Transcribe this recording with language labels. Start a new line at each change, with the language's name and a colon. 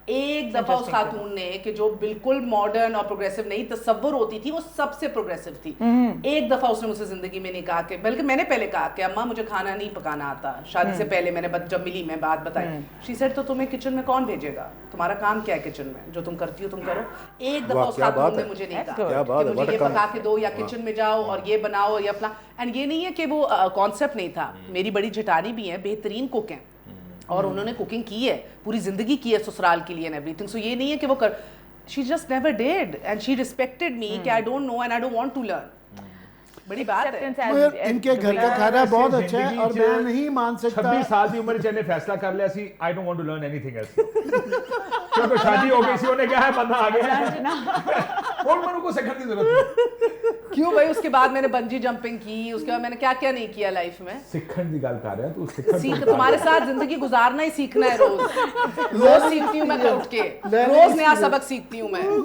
Hindi: एक दफा उस खातून ने कि जो बिल्कुल मॉडर्न और प्रोग्रेसिव नहीं तस्वुर होती थी वो सबसे प्रोग्रेसिव थी एक दफा उसने मुझसे जिंदगी में नहीं कहा कि बल्कि मैंने पहले कहा कि अम्मा मुझे खाना नहीं पकाना आता शादी से पहले मैंने जब मिली मैं बात बताई
English: she said
Hindi: तो तुम्हें किचन में कौन भेजेगा तुम्हारा काम क्या है किचन में जो तुम करती हो तुम करो एक दफा उस खातून ने मुझे नहीं कहा कि मुझे ये पका के दो या किचन में जाओ और ये बनाओ या अपना एंड ये नहीं है कि वो कॉन्सेप्ट नहीं था मेरी बड़ी जेठानी भी है बेहतरीन कुक हैं और उन्होंने कुकिंग की है पूरी जिंदगी की है ससुराल के लिए एंड एवरीथिंग सो ये नहीं है कि वो कर
English: she just never did and she respected me
Hindi: कि
English: I don't know and I don't want to learn
Hindi: बड़ी बात है मगर इनके घर का खाना बहुत अच्छा है और मैं नहीं मान सकता
Punjabi: 26 साल ਦੀ ਉਮਰ ਚ ਇਹਨੇ ਫੈਸਲਾ ਕਰ ਲਿਆ ਸੀ
English: I don't want to learn anything else
Punjabi: ਕਿਉਂਕਿ ਸ਼ਾਦੀ ਹੋ ਗਈ ਸੀ ਉਹਨੇ ਕਿਹਾ ਹੈ ਬੰਦਾ ਆ ਗਿਆ ਹੁਣ ਮੈਨੂੰ ਕੋਈ ਸਿੱਖਣ ਦੀ ਜ਼ਰੂਰਤ ਨਹੀਂ
Hindi: क्यों भाई उसके बाद मैंने बंजी जंपिंग की उसके बाद मैंने क्या क्या नहीं किया लाइफ में
Punjabi: ਸਿੱਖਣ ਦੀ ਗੱਲ ਕਰ ਰਿਹਾ ਤੂੰ ਸਿੱਖਣ
Hindi: सीख तुम्हारे साथ जिंदगी गुजारना ही सीखना है रोज रोज सीखती हूँ मैं उठ के रोज नया सबक सीखती हूँ मैं